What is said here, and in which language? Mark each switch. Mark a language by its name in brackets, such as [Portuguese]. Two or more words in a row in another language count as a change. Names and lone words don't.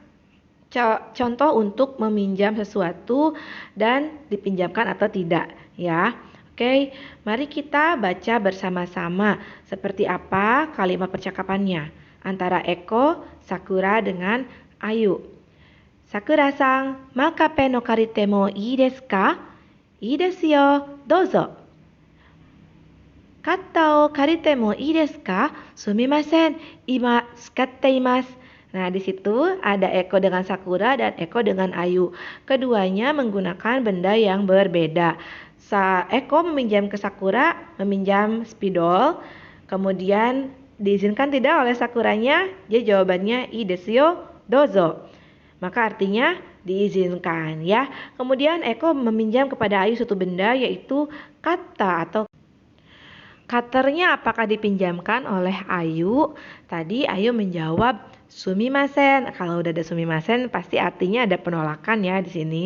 [Indonesian] Contoh untuk meminjam sesuatu dan dipinjamkan atau tidak ya. Oke, mari kita baca bersama-sama seperti apa kalimat percakapannya antara Eko, Sakura dengan Ayu. [Japanese] さくらさん、まかぺんをかりてもいいですか? いいですよ、どうぞ. カッタをかりてもいいですか? すみません、いまつかっています. [Indonesian] Nah, di situ ada Eko dengan Sakura dan Eko dengan Ayu. Keduanya menggunakan benda yang berbeda. Eko meminjam ke Sakura, meminjam spidol. Kemudian diizinkan tidak oleh Sakuranya? Jadi jawabannya [Japanese] いいですよ、どうぞ. [Indonesian] Maka artinya diizinkan ya. Kemudian Eko meminjam kepada Ayu suatu benda yaitu kata atau cutternya apakah dipinjamkan oleh Ayu? Tadi Ayu menjawab sumimasen. Kalau udah ada sumimasen pasti artinya ada penolakan ya di sini.